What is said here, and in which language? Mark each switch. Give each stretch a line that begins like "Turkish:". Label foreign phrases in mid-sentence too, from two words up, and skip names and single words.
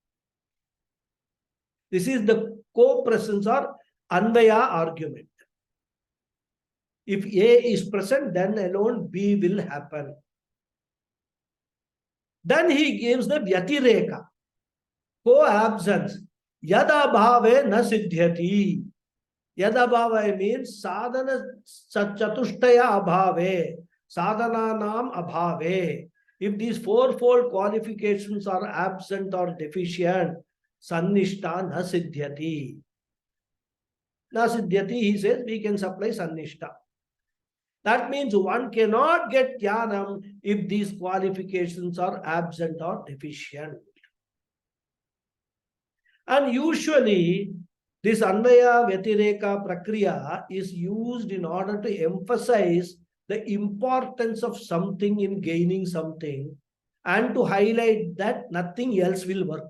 English: This is the co-presence or Anvaya argument. If A is present, then alone B will happen. Then he gives the Vyatireka, co-absence.
Sanskrit: यदभावे न सिद्ध्यति.
English: Yadabhave means
Sanskrit: साधन चतुष्टय अभावे. साधनानाम् अभावे.
English: If these fourfold qualifications are absent or deficient,
Sanskrit: सन्निष्ठा न सिद्ध्यति. न सिद्ध्यति,
English: he says, we can supply sannishta. That means one cannot get jnanam if these qualifications are absent or deficient. And usually, this
Sanskrit: अन्वय व्यतिरेक प्रक्रिया
English: is used in order to emphasize the importance of something in gaining something and to highlight that nothing else will work.